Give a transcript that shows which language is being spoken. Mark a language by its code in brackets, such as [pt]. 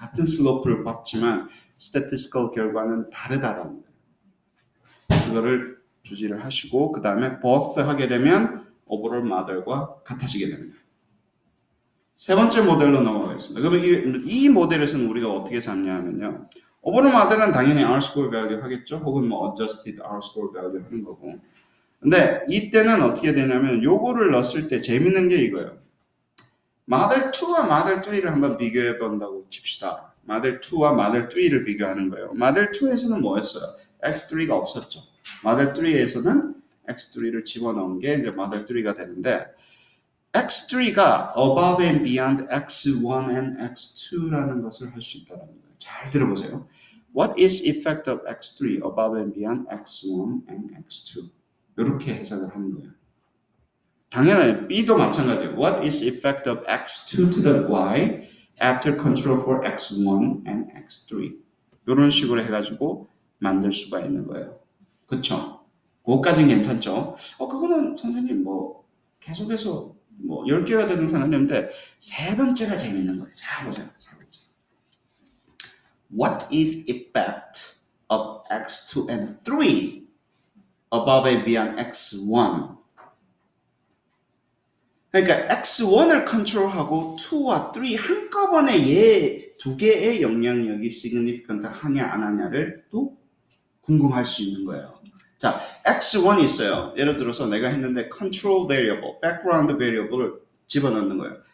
[ko] 같은 슬로프를 봤지만 statistical 결과는 다르다라는 거예요. 그거를 주지를 하시고 그 다음에 both 하게 되면 overall model과 같아지게 됩니다. 세 번째 모델로 넘어가겠습니다. 그러면 이 모델에서는 우리가 어떻게 잡냐 하면요. overall model은 당연히 R-square value 하겠죠. 혹은 뭐 adjusted R-square value 하는 거고. 근데 이때는 어떻게 되냐면 요거를 넣었을 때 재밌는 게 이거예요. 모델 2와 모델 3를 한번 비교해 본다고 칩시다. 모델 2와 모델 3를 비교하는 거예요. 모델 2에서는 뭐였어요? X3가 없었죠. 모델 3에서는 X3를 집어넣은 게 이제 모델 3가 되는데 X3가 [en] above and beyond X1 and X2 [ko] 라는 것을 할 수 있다는 거예요. 잘 들어보세요. [en] What is effect of X3 above and beyond X1 and X2? [ko] 이렇게 해석을 하는 거예요. 당연히 B도 마찬가지예요. [en] What is effect of X2 to the Y after control for X1 and X3? [ko] 이런 식으로 해가지고 만들 수가 있는 거예요. 그쵸? 그거까지는 괜찮죠? 그거는 선생님 뭐 계속해서 뭐 10개가 되는 상관없는데 세 번째가 재밌는 거예요. 자, 보세요. 세 번째. [en] What is effect of X2 and 3 above and beyond X1? [ko] 그러니까 X1을 컨트롤하고 2와 3 한꺼번에 얘 두 개의 영향력이 significant 하냐 안 하냐를 또 궁금할 수 있는 거예요. 자, X1이 있어요. 예를 들어서 내가 했는데 control variable, background variable을 집어넣는 거예요.